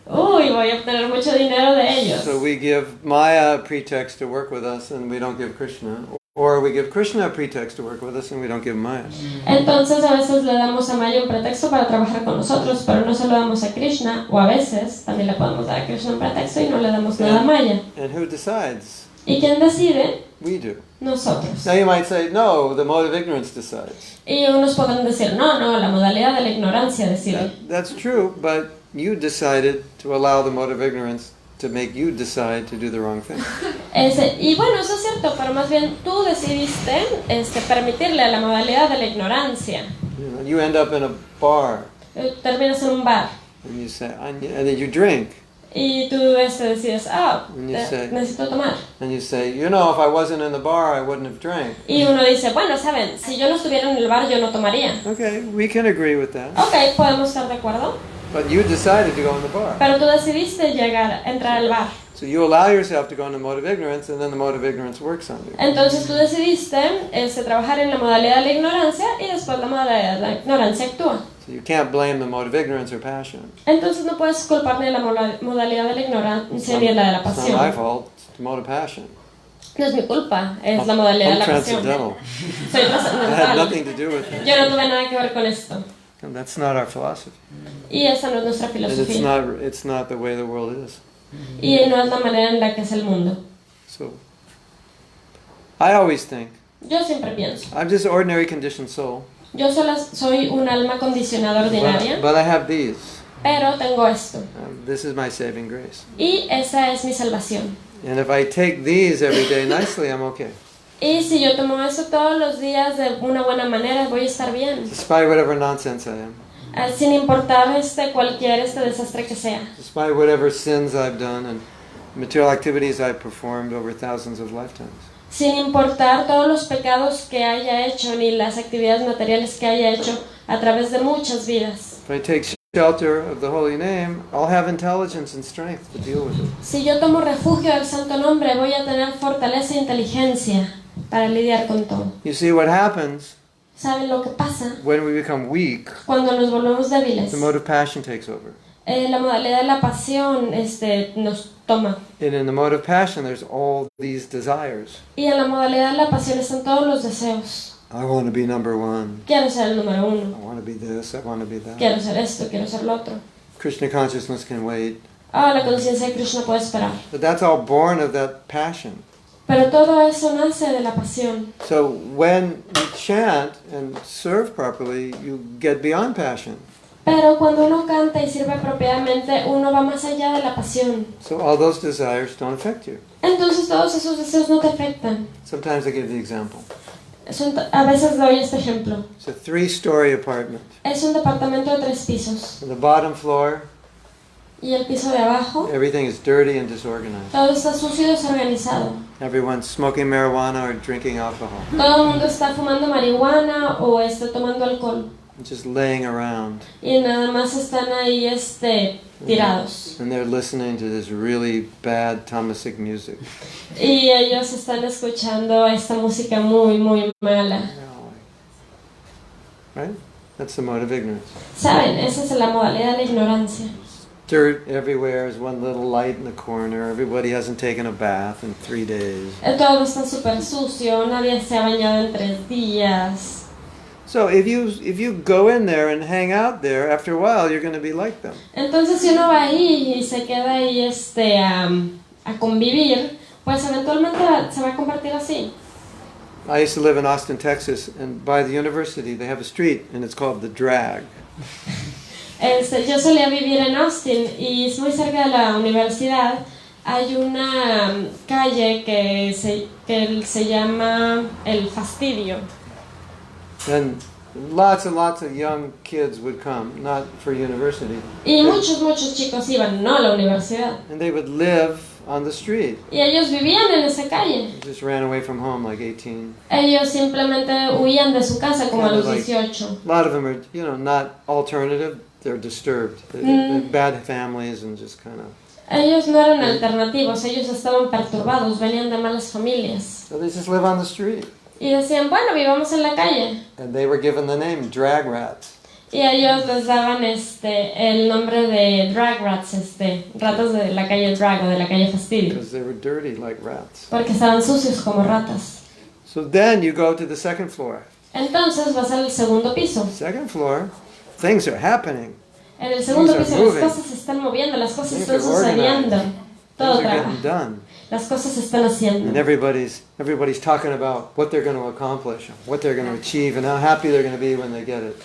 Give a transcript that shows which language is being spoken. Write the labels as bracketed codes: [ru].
[es] Uy, voy a obtener mucho dinero de ellos. [en] So we give Maya a pretext to work with us, and we don't give Krishna. Or we give Krishna a pretext to work with us, and we don't give Maya. [es] Entonces a veces le damos a Maya un pretexto para trabajar con nosotros, pero no se lo damos a Krishna, o a veces también le podemos dar a Krishna un pretexto y no le damos nada a Maya. [en] And who decides? [es] ¿Y quién decide? [en] We do. [es] Nosotros. [en] Now you might say, no, the mode of ignorance decides. [es] Y unos podrán decir, no, la modalidad de la ignorancia decide. [en] That's true, but you decided to allow the mode of ignorance to make you decide to do the wrong thing. [es] Y bueno, eso es cierto, pero más bien tú decidiste permitirle a la modalidad de la ignorancia. [en] You end up in a bar. [es] Terminas en un bar. [en] And you say, and then you drink. [es] Y tú decides, necesito tomar. [en] And you say, if I wasn't in the bar, I wouldn't have drank. [es] Y uno dice, bueno, saben, si yo no estuviera en el bar, yo no tomaría. [en] Okay, we can agree with that. [es] Okay, podemos estar de acuerdo. [en] But you decided to go in the bar. [es] Pero tú decidiste entrar al bar. [en] So you allow yourself to go in the mode of ignorance, and then the mode of ignorance works on you. [es] Entonces tú decidiste trabajar en la modalidad de la ignorancia y después la modalidad de la ignorancia actúa. [en] So you can't blame the mode of ignorance or passion. [es] Entonces no puedes culpar ni la modalidad de la ignorancia ni la de la pasión. [en] It's not my fault. It's the mode of passion. [es] No es mi culpa, es la modalidad de la pasión. Soy [en] It had [es] trascendental. [en] nothing to do with it. [es] Yo no tuve nada que ver con esto. [en] And that's not our philosophy. [es] Y esa no es nuestra [en] And [es] filosofía. [en] it's not the way the world is. [es] Y no es la manera en la que es el mundo. [en] So I always think [es] Yo siempre pienso. [en] I'm just an ordinary conditioned soul. [es] Yo solo soy un alma condicionada ordinaria, [en] But I have these. [es] pero tengo esto. [en] This is my saving grace. [es] Y esa es mi salvación. [en] And if I take these every day nicely, I'm okay. [es] Y si yo tomo eso todos los días de una buena manera, voy a estar bien. [en] Despite whatever nonsense I am. [es] Sin importar cualquier desastre que sea. [en] Despite whatever sins I've done and material activities I've performed over thousands of lifetimes. [es] Sin importar todos los pecados que haya hecho ni las actividades materiales que haya hecho a través de muchas vidas. [en] If I take shelter of the holy name, I'll have intelligence and strength to deal with it. [es] Si yo tomo refugio del santo nombre, voy a tener fortaleza e inteligencia para lidiar con todo. [en] You see what happens [es] ¿Saben lo que pasa? [en] when we become weak? [es] Cuando nos volvemos débiles. [en] The mode of passion takes over. [es] La modalidad de la pasión nos toma. [en] And in the mode of passion, there's all these desires. [es] Y en la modalidad de la pasión están todos los deseos. [en] I want to be number one. [es] Quiero ser el número uno. [en] I want to be this. I want to be that. [es] Quiero ser esto, quiero ser lo otro. [en] Krishna consciousness can wait. [es] La conciencia de Krishna puede esperar. [en] But that's all born of that passion. [es] Pero todo eso nace de la pasión. [en] So when you chant and serve properly, you get beyond passion. [es] Pero cuando uno canta y sirve apropiadamente, uno va más allá de la pasión. [en] So all those desires don't affect you. [es] Entonces todos esos deseos no te afectan. [en] Sometimes I give the example. [es] A veces doy este ejemplo. [en] It's a 3-story apartment. [es] Es un departamento de 3 pisos. [en] On the bottom floor, [es] Y el piso de abajo, [en] everything is dirty and disorganized. [es] todo está sucio y desorganizado. [en] Everyone's smoking marijuana or drinking alcohol. [es] Todo el mundo está fumando marihuana o está tomando alcohol. [en] Just laying around. [es] Y nada más están ahí tirados. [en] And they're listening to this really bad tamasic music. [es] Y ellos están escuchando esta música muy, muy mala. [en] Right? That's the mode of ignorance. [es] ¿Saben? Esa es la modalidad de la ignorancia. [en] Dirt everywhere, is one little light in the corner. Everybody hasn't taken a bath in 3 days. [es] Todo está súper sucio, nadie se ha bañado en 3 días. [en] So if you go in there and hang out there, after a while you're going to be like them. [es] Entonces si uno va ahí y se queda ahí a convivir, pues eventualmente se va a convertir así. [en] I used to live in Austin, Texas, and by the university they have a street and it's called the Drag. [es] Yo solía vivir en Austin y es muy cerca de la universidad. Hay una calle que se llama El Fastidio. [en] And lots and lots of young kids would come, not for university. [es] Y muchos chicos iban, no a la universidad. [en] And they would live on the street. [es] Y ellos vivían en esa calle. [en] They just ran away from home like 18. [es] Ellos simplemente huían de su casa como a los 18. [en] A lot of them are, not alternative. They're disturbed. They're bad families and just kind of. [es] Ellos no eran alternativos, ellos estaban perturbados, venían de malas familias. [en] So they just live on the street. [es] Y decían, bueno, vivamos en la calle. [en] And they were given the name drag rats. [es] Y ellos les daban el nombre de drag rats, ratas de la calle drag o de la calle fastidio. [en] Because they were dirty like rats. [es] Porque estaban sucios como ratas. [en] So then you go to the second floor. [es] Entonces vas al segundo piso. [en] Second floor, things are happening. [es] En el segundo piso las cosas se están moviendo, las cosas están sucediendo. Todo trabaja. Las cosas se están haciendo. [en] And everybody's talking about what they're going to accomplish, what they're going to achieve, and how happy they're going to be when they get it.